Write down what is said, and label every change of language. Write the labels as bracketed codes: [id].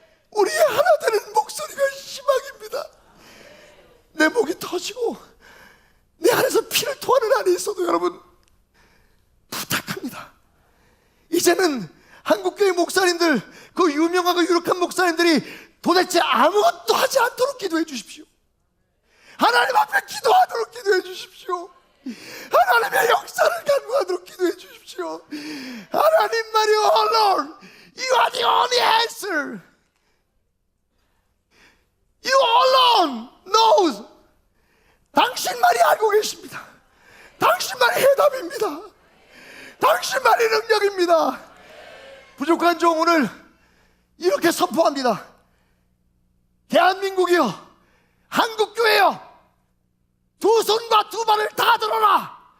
[ko] 우리의 하나 되는 목소리가 희망입니다. 내 목이 터지고 내 안에서 피를 토하는 안에 있어도 여러분, 부탁합니다. 이제는 한국교회 목사님들, 그 유명하고 유력한 목사님들이 도대체 아무것도 하지 않도록 기도해 주십시오. 하나님 앞에 기도하도록 기도해 주십시오. 하나님의 역사를 간구하도록 기도해 주십시오. 하나님만이, [en] oh Lord, You are the only answer. You alone knows. [ko] 당신만이 알고 계십니다. 당신만이 해답입니다. 당신만이 능력입니다. 부족한 종 오늘 이렇게 선포합니다. 대한민국이여, 한국교회여, 두 손과 두 발을 다 들어라.